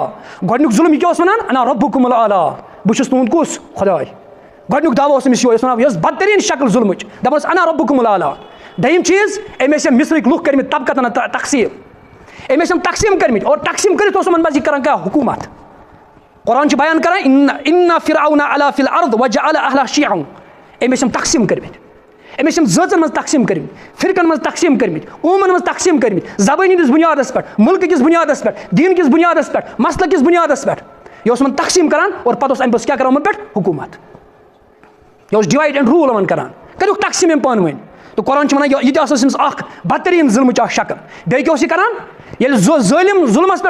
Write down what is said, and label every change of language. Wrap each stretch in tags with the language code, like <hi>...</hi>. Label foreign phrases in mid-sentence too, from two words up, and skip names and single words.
<ks>گۄڈنیُک ظُلم یہِ کیٛاہ اوس ونان</ks> <ar>انا ربُکُم الاعلیٰ</ar> <ks>بہٕ چھُس تُہُنٛد کُس خۄداے گۄڈنیُک دعوا اوس أمِس یِہوے اوس ونان یۄس بدترین شکل ظُلمٕچ دپان اوس</ks> <ar>انا ربُکُم</ar> <ks>الاعلیٰ دوٚیِم چیٖز أمۍ ٲسۍ یِم مصرٕکۍ لُکھ کٔرمٕتۍ طبقتن تقسیٖم أمۍ ٲسۍ یِم تقسیٖم کٔرمٕتۍ اور تقسیٖم کٔرِتھ اوس یِمن منٛز یہِ کران کیٛاہ حکوٗمت قرآن چھُ بیان کران</ks> <ar>اِنَّ فِرعَوْنَ عَلَا فِی الْأَرْضِ وَجَعَلَ أَهْلَهَا شِیَعًا</ar> <ks>أمۍ ٲسۍ یِم تقسیٖم کٔرمٕتۍ أمۍ ٲسۍ یِم زٲژن منٛز تقسیٖم کٔرمٕتۍ فرقن منٛز تقسیٖم کٔرمٕتۍ قومن منٛز تقسیٖم کٔرمٕتۍ زبٲنۍ ہٕنٛدِس بُنیادس پٮ۪ٹھ مُلکہٕ کِس بُنیادس پٮ۪ٹھ دیٖن کِس بُنیادس پٮ۪ٹھ مسلہٕ کِس بُنیادس پٮ۪ٹھ یہِ اوس یِمن تقسیٖم کران اور پتہٕ اوس اَمہِ پتہٕ کیٛاہ کران یِمن پٮ۪ٹھ حکوٗمت یہِ اوس</ks> <en>divide and rule</en> <ks>یِمن کران کٔرِکھ تقسیٖم یِم پانہٕ ؤنۍ تہٕ قرآن چھُ وَنان یہِ تہِ ٲس أمِس اکھ بدترین ظُلمٕچ اکھ شکل بیٚیہِ کیٛاہ اوس یہِ کران ییٚلہِ ظٲلِم ظُلمس پٮ۪ٹھ</ks>